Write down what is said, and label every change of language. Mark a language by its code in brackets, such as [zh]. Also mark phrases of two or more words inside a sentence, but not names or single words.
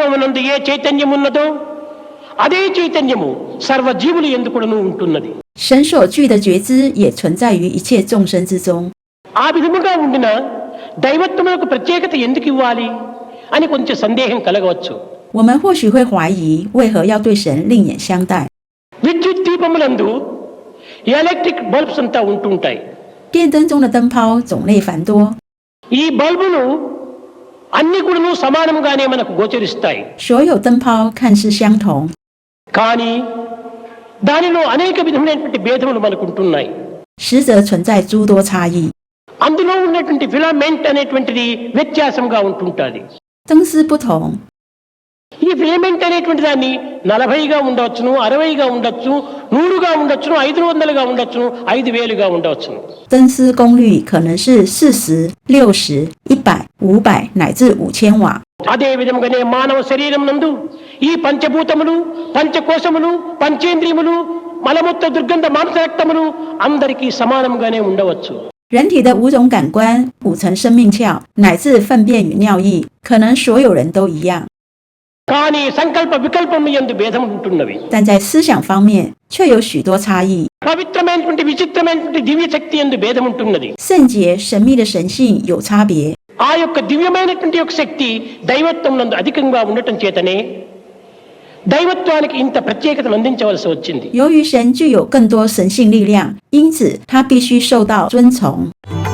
[te] శరీరమునందు ఏ చైతన్యం ఉన్నదో అదే చైతన్యము సర్వ జీవులు యందు కూడాను ఉంటున్నది. [zh] 神所具的觉知也存在于一切众生之中。 [te] ఆ విధముగా ఉండిన దైవత్వములకు ప్రత్యేకత ఎందుకు ఇవ్వాలి అని కొంచెం సందేహం కలగవచ్చు. [zh] 我们或许会怀疑，为何要对神另眼相待？ [te] విద్యుత్ దీపములందు [en] electric bulbs [te] అంతా ఉంటుంటాయి. [zh] 电灯中的灯泡种类繁多， [te] ఈ బల్బులు అన్ని కూడాను సమానముగానే మనకు గోచరిస్తాయి. [zh] 所有灯泡看似相同， [te] కానీ దానిలో అనేక విధమైనటువంటి భేదములు మనకు ఉంటున్నాయి. [zh] 实则存在诸多差异。 [te] అందులో ఉన్నటువంటి ఫిలమెంట్ అనేటువంటిది వ్యత్యాసంగా ఉంటుంటుంది. [zh] 灯丝不同， [te] ఈ ఫిలమెంట్ అనేటువంటి దాన్ని 40గా ఉండవచ్చును, 60గా ఉండొచ్చు, 100గా ఉండొచ్చును, 500గా ఉండొచ్చును, 5000గా ఉండవచ్చును. [zh] 灯丝功率可能是40、60、100、500乃至5000瓦。 [te] అదే విధముగానే మానవ శరీరం నందు ఈ పంచభూతములు, పంచకోశములు, పంచేంద్రియములు, మలమూత్ర దుర్గంధ మాంసరక్తములు అందరికీ సమానంగానే ఉండవచ్చు. [zh] 人体的5种感官、5层生命窍乃至粪便与尿液，可能所有人都一样， [te] కానీ సంకల్ప వికల్పము యందు భేదం ఉంటున్నవి. [zh] 但在思想方面却有许多差异。 [te] పవిత్రమైనటువంటి విచిత్రమైనటువంటి దివ్య శక్తి యందు భేదం ఉంటున్నది. [zh] 圣洁神秘的神性有差别， [te] ఆ యొక్క దివ్యమైనటువంటి యొక్క శక్తి దైవత్వం నందు అధికంగా ఉండటం చేతనే దైవత్వానికి ఇంత ప్రత్యేకతను అందించవలసి వచ్చింది. [zh] 由于神具有更多神性力量，因此他必须受到尊崇。